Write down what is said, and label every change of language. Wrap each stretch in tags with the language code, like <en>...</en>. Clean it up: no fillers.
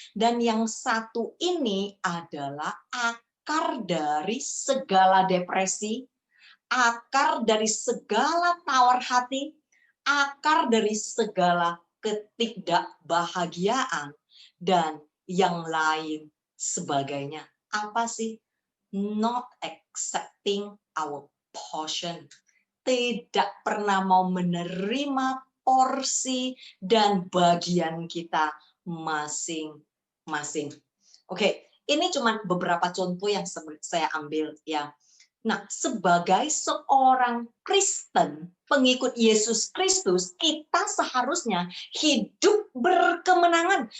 <id>Dan yang satu ini adalah akar dari segala depresi, akar dari segala tawar hati, akar dari segala ketidakbahagiaan, dan yang lain sebagainya. Apa sih?</id> <en>Not accepting our portion.</en> <id>Tidak pernah mau menerima porsi dan bagian kita masing-masing. Oke, ini cuma beberapa contoh yang saya ambil ya. Nah, sebagai seorang Kristen, pengikut Yesus Kristus, kita seharusnya hidup berkemenangan.</id>